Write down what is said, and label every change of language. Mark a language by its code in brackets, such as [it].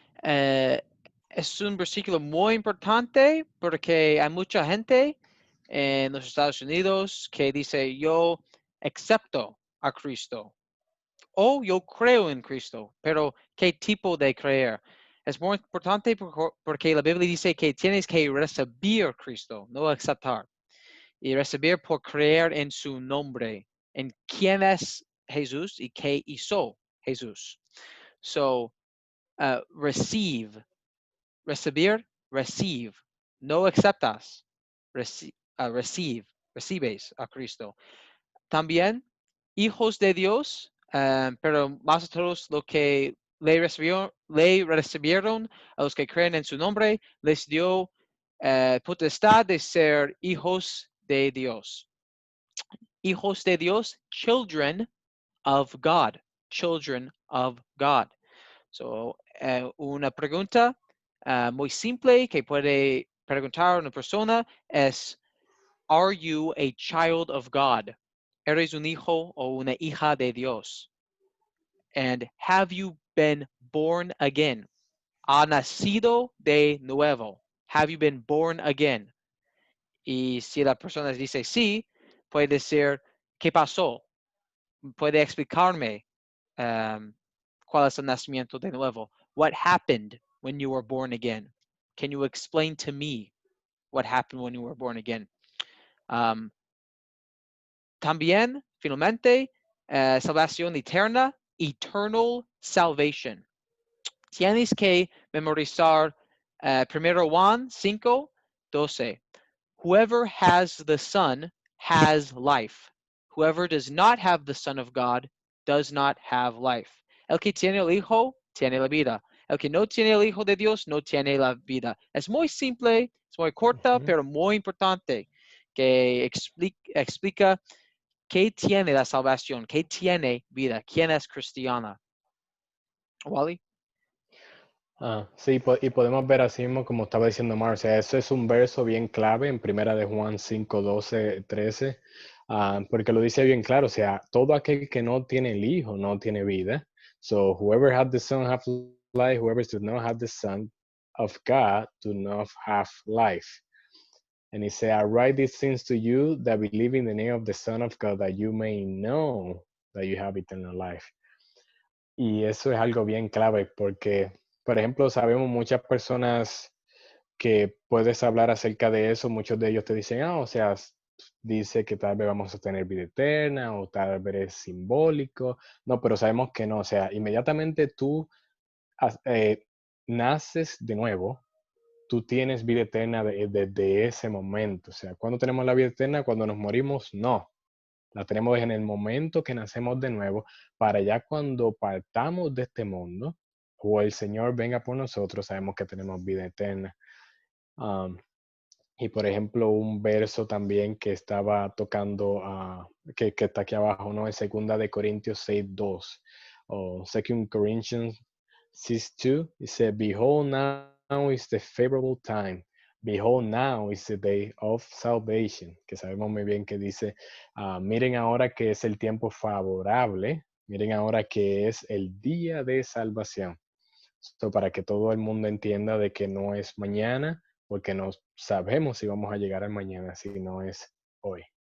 [es] Eh, es un versículo muy importante porque hay mucha gente en los Estados Unidos que dice, yo acepto a Cristo o yo creo en Cristo, pero ¿qué tipo de creer? Es muy importante porque la Biblia dice que tienes que recibir a Cristo, no aceptar. Y recibir por creer en su nombre, en quién es Jesús y qué hizo Jesús. [en] So, receive, recibir, receive. [es] No aceptas, receive, recibes a Cristo. También, hijos de Dios, pero más a todos los que le recibieron, a los que creen en su nombre, les dio potestad de ser hijos de Dios. Hijos de Dios, [en] children of God, children of God. [es] So, una pregunta muy simple que puede preguntar una persona es, [en] are you a child of God? [es] ¿Eres un hijo o una hija de Dios? [en] And have you been born again? [es] ¿Ha nacido de nuevo? [en] Have you been born again? [es] Y si la persona dice sí, puede decir, ¿qué pasó? Puede explicarme cuál es el nacimiento de nuevo. [en] What happened when you were born again? Can you explain to me what happened when you were born again? [es] También, finalmente, salvación eterna, [en] eternal salvation. [es] Tienes que memorizar 1 Juan 5:12. [en] Whoever has the Son has life. Whoever does not have the Son of God does not have life. [es] El que tiene el Hijo tiene la vida. El que no tiene el Hijo de Dios no tiene la vida. Es muy simple, es muy corta, Ujú. pero muy importante, que explica qué tiene la salvación, qué tiene vida, quién es cristiana. Wally? Sí, y podemos ver así mismo, como estaba diciendo Mar, o sea, eso es un verso bien clave en Primera de Juan 5:12-13, porque lo dice bien claro, o sea, todo aquel que no tiene el Hijo no tiene vida. [en] So, whoever had the Son have life, whoever does not have the Son of God do not have life. And he said, I write these things to you that believe in the name of the Son of God, that you may know that you have eternal life. [es] Y eso es algo bien clave porque, por ejemplo, sabemos muchas personas que puedes hablar acerca de eso, muchos de ellos te dicen, o sea, dice que tal vez vamos a tener vida eterna o tal vez es simbólico. No, pero sabemos que no, o sea, inmediatamente tú naces de nuevo, tú tienes vida eterna desde ese momento. O sea, ¿cuándo tenemos la vida eterna? Cuando nos morimos, no. La tenemos en el momento que nacemos de nuevo, para ya cuando partamos de este mundo o el Señor venga por nosotros, sabemos que tenemos vida eterna. Um, y por ejemplo, un verso también que estaba tocando, que está aquí abajo, ¿no? Es 2 Corintios 6:2 o 2 Corinthians 6:2. [en] Dice, Behold, now is the favorable time. Behold, now is the day of salvation. [es] Que sabemos muy bien que dice, miren ahora que es el tiempo favorable. Miren ahora que es el día de salvación. So, para que todo el mundo entienda de que no es mañana, porque no sabemos si vamos a llegar al mañana, si no es hoy.